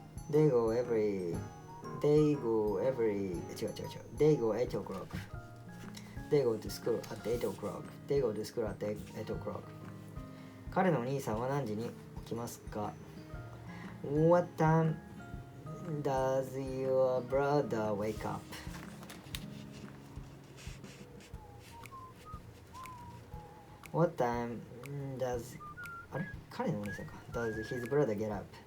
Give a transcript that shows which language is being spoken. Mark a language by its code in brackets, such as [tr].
[en] They go every 違う They go 8 o'clock. They go to school at 8 o'clock. They go to school at 8 o'clock. [ja] 彼のお兄さんは何時に起きますか？ [en] What time does your brother wake up? What time does [ja] あれ彼のお兄さんか [en] Does his brother get up?